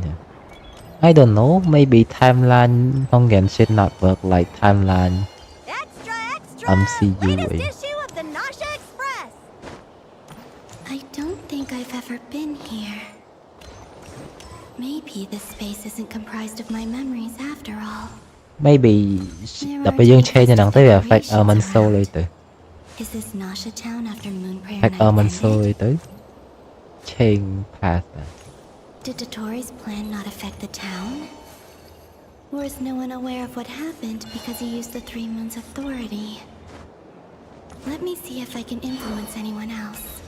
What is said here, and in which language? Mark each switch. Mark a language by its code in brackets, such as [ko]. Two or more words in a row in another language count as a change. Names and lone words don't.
[en] I don't know, maybe timeline ក្នុង Genshin not work like timeline MCU way. I don't think I've ever been here. Maybe this space isn't comprised of my memories after all. [km] Maybe ដល់ពេលយើង change ហ្នឹងទៅវា affect Almond Soul អីទៅ [en] Is this Nasha Town after Moon Prayer affect Night Almond ended? [km] Soul អីទៅ [en] change path [km] ទៅ [en] Did Dottore's plan not affect the town? Or is no one aware of what happened because he used the Three Moons' authority? Let me see if I can influence anyone else.